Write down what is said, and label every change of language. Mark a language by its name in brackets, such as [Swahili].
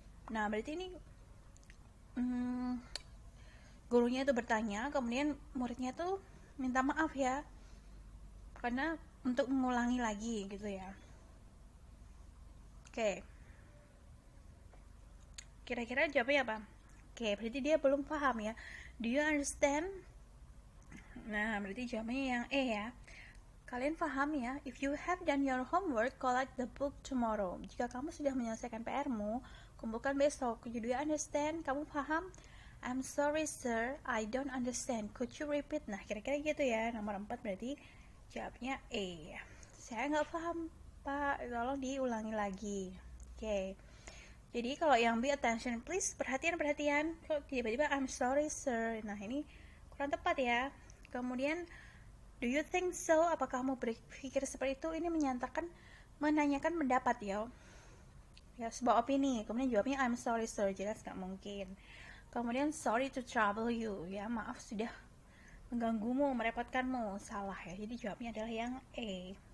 [Indonesian] Nah, berarti ini gurunya itu bertanya, kemudian muridnya tuh minta maaf ya, karena untuk mengulangi lagi gitu ya. Oke. Kira-kira jawabnya apa? Oke, berarti dia belum paham ya. [English] Do you understand? [Indonesian] Nah, berarti jawabannya yang E ya. Kalian paham ya? [English] If you have done your homework, collect the book tomorrow. [Indonesian] Jika kamu sudah menyelesaikan PR-mu, kumpulkan besok. [English] Do you understand? [Indonesian] Kamu paham? [English] I'm sorry sir, I don't understand. Could you repeat? [Indonesian] Nah, kira-kira gitu ya. Nomor 4 berarti jawabnya E. Saya nggak paham, Pak. Tolong diulangi lagi. Oke. Jadi kalau yang B, [English] attention please, [Indonesian] perhatian. Kok tiba-tiba [English] I'm sorry sir. [Indonesian] Nah, ini kurang tepat ya. [English] Kemudian do you think so? [Indonesian] Apakah kamu berpikir seperti itu? Ini menanyakan pendapat ya. ya, sebuah opini. Kemudian jawabnya [English] I'm sorry sir, [Indonesian] jelas nggak mungkin. Kemudian [English] sorry to trouble you, [Indonesian] ya maaf sudah mengganggumu, merepotkanmu, salah ya. Jadi jawabnya adalah yang A.